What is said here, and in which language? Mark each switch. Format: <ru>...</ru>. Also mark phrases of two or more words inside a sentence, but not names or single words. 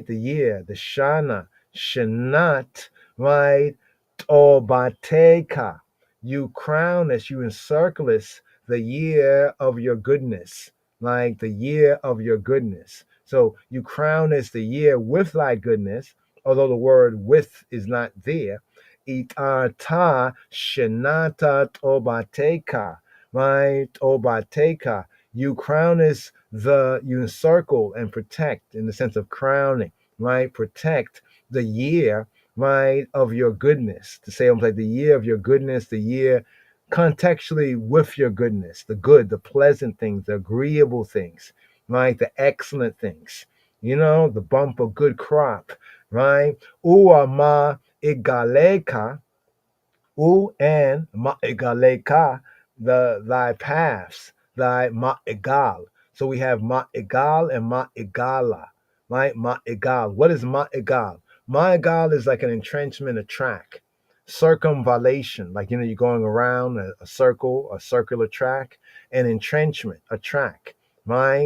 <en>The year, the Shana, Shanat, right? Tobateka. You crown us, you encircle us the year of your goodness, like the year of your goodness. So you crown us the year with thy goodness, although the word with is not there.</en> <he>עטרת שנת טובתך,</he> <en>right? Tobateka. You crown is you encircle and protect in the sense of crowning, right? Protect the year, right, of your goodness. To say almost like the year of your goodness, the year contextually with your goodness, the good, the pleasant things, the agreeable things, right? The excellent things, you know, the bumper good crop, right?</en> <he>ומעגליך,</he> <en>u and ma'igaleka, thy paths, thy ma'igal. So we have ma'igal and ma'igala, right? Ma'igal. What is ma'igal? Ma'igal is like an entrenchment, a track, circumvallation, like, you know, you're going around a circle, a circular track, an entrenchment, a track, right?</en>